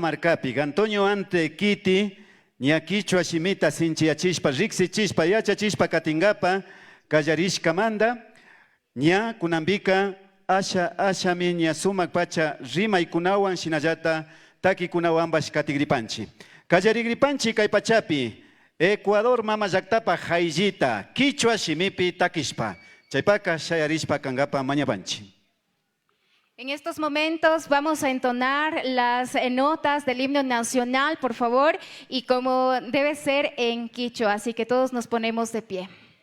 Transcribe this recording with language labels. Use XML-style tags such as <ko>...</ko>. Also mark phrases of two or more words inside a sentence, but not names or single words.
<qu>markapi Antonio Ante kiti ña kichwa shimita sinchiyachishpa riksichishpa yachachishpa katingapa kallarishkamanta ña kunambika ashami ña sumak pacha rimaykunawan shinallata takikunawanbash katigripanchi. Kallarigripanchi kay pachapi Ecuador mama llaktapa hayllita kichwa shimipi takishpa. Chaypaka shayarishpa kangapa mañapanchi.</qu> <es>En estos momentos vamos a entonar las notas del himno nacional, por favor, y como debe ser en quichua, así que todos nos ponemos de pie.</es>